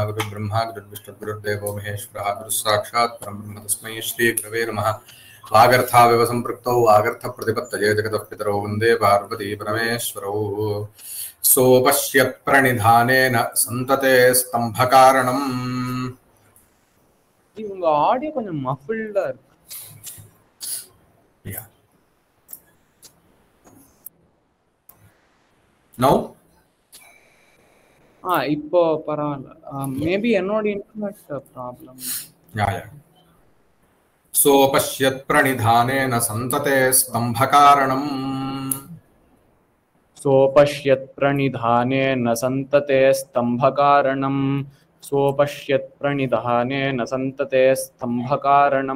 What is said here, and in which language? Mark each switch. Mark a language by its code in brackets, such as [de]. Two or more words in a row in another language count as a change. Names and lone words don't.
[sa] गुरुर्ब्रह्मा गुरुर्विष्णुर्गुरुर्देवो महेश्वरः गुरुस्साक्षात् परब्रह्म तस्मै श्रीगुरवे नमः। वागर्थाविव सम्पृक्तौ वागर्थप्रतिपत्तये जगतः पितरौ वन्दे पार्वती परमेश्वरौ। सोपश्यत् प्रणिधानेन सन्तते स्तम्भकारणम्। [ta] இவங்க ஆடியோ கொஞ்சம் மஃபில்டா இருக்கு. [en] Yeah. Now? [ta] இப்போ பரவாயில்ல. மேபி என்னோட [en] internet problem. Yeah. [sa] सोपश्यत् प्रणिधानेन सन्तते स्तम्भकारणम्। सोपश्यत् प्रणिधानेन सन्तते स्तम्भकारणम्. सोपश्यत् प्रणिधानेन सन्तते स्तम्भकारणम्.